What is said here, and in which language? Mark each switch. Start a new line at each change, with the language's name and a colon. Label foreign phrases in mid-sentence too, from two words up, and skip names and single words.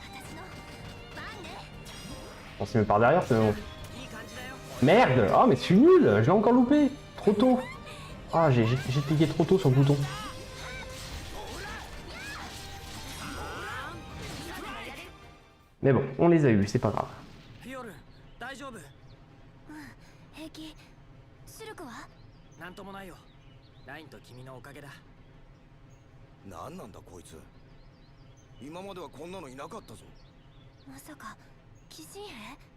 French: On s'y met par derrière, c'est bon. Merde! Oh, mais je suis nul! Je l'ai encore loupé! Trop tôt! Ah, j'ai cliqué trop tôt sur le bouton. Mais bon, on les a eus, c'est pas grave.
Japanese: フィオル、大丈夫？平気。シルクは？なんともないよ。ラインと君のおかげだ。なんなんだこいつ。今まではこんなのいなかったぞ。まさか寄進兵？